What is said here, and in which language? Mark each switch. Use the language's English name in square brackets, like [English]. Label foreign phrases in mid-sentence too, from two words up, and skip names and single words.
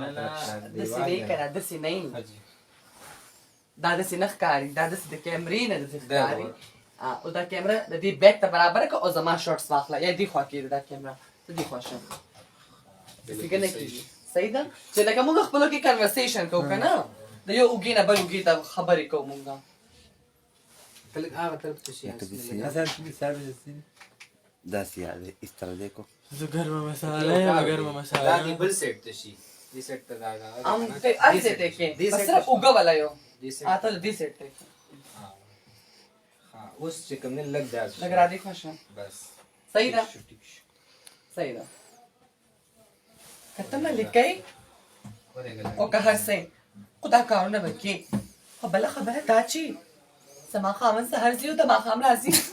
[Pashto] داسې نه که نه داسې نه دا داسې نه ښکاري دا داسې د کیمرې نه داسې ښکاري او دا کیمره د دې بیک ته برابره کړه او زما شورټس واخله یا دې خوا کېږي دا کیمره ته دې خوا شه داسې که نه کېږي صحیح ده چې لکه موږ خپلو کې کنورسیشن کوو که نه د یو اوږې نه بل اوږې ته خبرې کوو موږ تلک هغه طرف ته شي داسې یاد [Urdu] اس طرح دیکھو [Pashto] زه ګرمه مساله یم ګرمه دا مساله دی بل سیټ ته شي دې سیټ ته دا هم ته هسې ته کې بس صرف اوږه والا یو دې سیټ ته دې سیټ ته کې ها اوس چې کوم نه لګ دا لږ را دې خوا شه بس صحیح ده صحیح ده که ته ملکۍ او که هر څه خو دا کارونه به کې خو بله خبره دا چې زما خاوند سهار ځي او د ماښام راځي